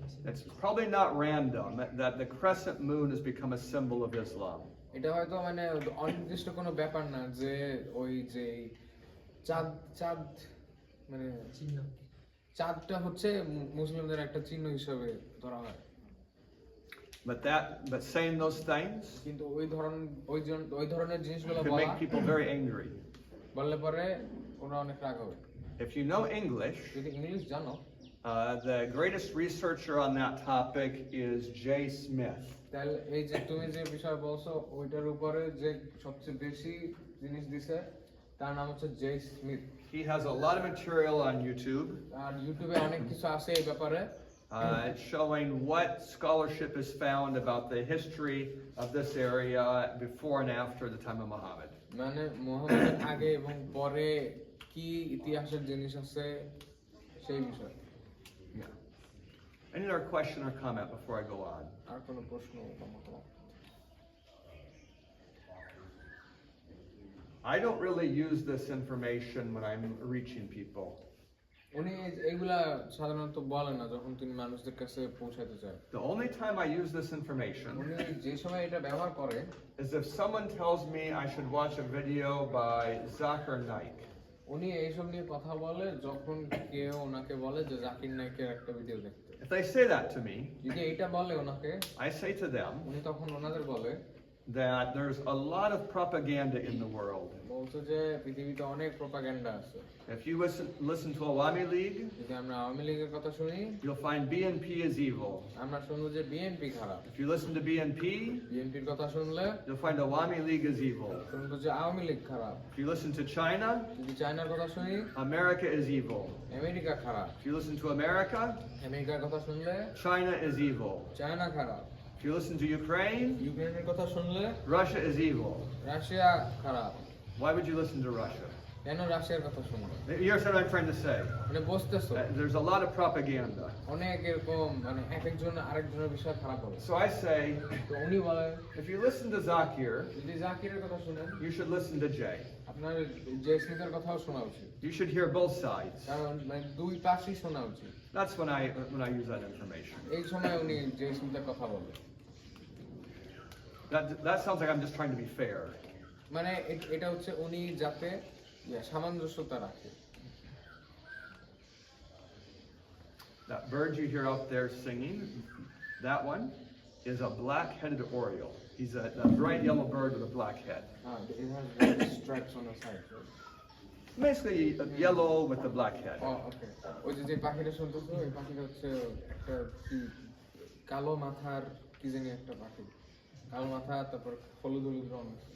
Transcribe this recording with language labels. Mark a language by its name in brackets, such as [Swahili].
[English] It's probably not random that the crescent moon has become a symbol of Islam. [Bangla] এটা হয়তো মানে অনির্দিষ্ট কোনো ব্যাপার না যে ওই যে চাঁদ চাঁদ মানে চাঁদটা হচ্ছে মুসলিমদের একটা চিহ্ন হিসেবে ধরা হয়। [English] But saying those things [Bangla] কিন্তু ওই ধরনের জিনিসগুলো [English] could [Bangla] বলা [English] make people very angry. [Bangla] বললে পরে ওরা অনেক রাগ হবে। [English] If you know English, [Bangla] যদি ইংলিশ জানো, [English] the greatest researcher on that topic is Jay Smith. [Bangla] তাহলে এই যে তুমি যে বিষয় বলছো ওইটার উপরে যে সবচেয়ে বেশি জিনিস দিছে তার নাম হচ্ছে J Smith. [English] He has a lot of material on YouTube [Bangla] আর ইউটিউবে অনেক কিছু আছে এই ব্যাপারে, [English] showing what scholarship is found about the history of this area before and after the time of Muhammad. [Bangla] মানে মুহাম্মদের আগে এবং পরে কি ইতিহাসের জিনিস আছে সেই বিষয়। [English] Yeah. Any other question or comment before I go on? [Bangla] আর কোনো প্রশ্ন বা মতামত? [English] I don't really use this information when I'm reaching people. [Bangla] উনি এইগুলা সাধারণত বলেন না যখন তিনি মানুষদের কাছে পৌঁছাতে চায়। [English] The only time I use this information [Bangla] উনি যে সময় এটা ব্যবহার করে [English] is if someone tells me I should watch a video by Zakir Naik. [Bangla] উনি এইসব নিয়ে কথা বলে যখন কেউ ওনাকে বলে যে জাকির নাইকের একটা ভিডিও দেখতে। [English] If they say that to me, [Bangla] যদি এইটা বলে ওনাকে, [English] I say to them [Bangla] উনি তখন ওনাদের বলে [English] that there's a lot of propaganda in the world. [Bangla] বলছে যে পৃথিবীতে অনেক প্রোপাগান্ডা আছে। [English] If you listen to Awami League, [Bangla] যদি আমরা আওয়ামী লীগের কথা শুনি, [English] you'll find BNP is evil. [Bangla] আমরা শুনবো যে বিএনপি খারাপ। [English] If you listen to BNP, [Bangla] বিএনপির কথা শুনলে [English] you'll find Awami League is evil. [Bangla] শুনবো যে আওয়ামী লীগ খারাপ। [English] If you listen to China, [Bangla] যদি চায়নার কথা শুনি, [English] America is evil. [Bangla] আমেরিকা খারাপ। [English] If you listen to America, [Bangla] আমেরিকার কথা শুনলে [English] China is evil. [Bangla] চায়না খারাপ। [English] If you listen to Ukraine, [Bangla] ইউক্রেনের কথা শুনলে [English] Russia is evil. [Bangla] রাশিয়া খারাপ। [English] Why would you listen to Russia? [Bangla] কেন রাশিয়ার কথা শুনবো? [English] Here's what I'm trying to say. [Bangla] মানে বুঝতেছো [English] There's a lot of propaganda. [Bangla] অনেক এরকম মানে একজন আরেকজনের বিষয়ে খারাপ বলে। [English] So I say, [Bangla] তো উনি বলে [English] if you listen to Zakir, [Bangla] যদি জাকিরের কথা শুনেন, [English] you should listen to Jay. [Bangla] আপনার জে স্মিথের কথাও শোনা উচিত, [English] You should hear both sides. [Bangla] কারণ মানে দুই পাশই শোনা উচিত। [English] That's when I use that information. [Bangla] এই সময় উনি জে স্মিথের কথা বলে। [English] That sounds like I'm just trying to be fair. [Bangla] মানে এটা হচ্ছে উনি যাতে সামঞ্জস্যতা রাখে। [English] That bird you hear out there singing, that one is a black-headed oriole. He's a bright yellow bird with a black head. It has stripes on the side. Basically, yellow with a black head. [Bangla] ওকে, ওই যে পাখিটা শুনতেছো, এই পাখিটা হচ্ছে একটা কি কালো মাথার কি জানি একটা পাখি, কালো মাথা, তারপর হলুদ হলুদ রং।